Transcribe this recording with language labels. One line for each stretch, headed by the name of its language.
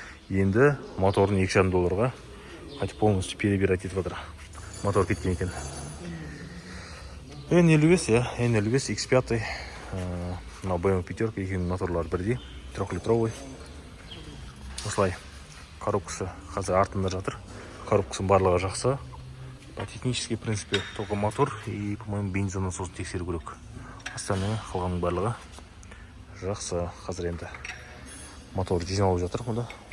Kazakh: Енді моторын $2,5 қайтып
Russian: полностью перебирать
Kazakh: етіп жатыр. Мотор кеткен екен. N55, N55 X5. Мына BMW пятерка, екеуінің моторлары бірдей, 3-литровый. Осылай коробкасы қазір артында жатыр. Коробкасының барлығы жақсы.
Russian: Технический, в принципе, только мотор и, по-моему,
Kazakh: бензин насосын тексеру керек.
Russian: Остальное
Kazakh: қалғанның барлығы жақсы. Қазір енді мотор жиналып жатыр мұнда.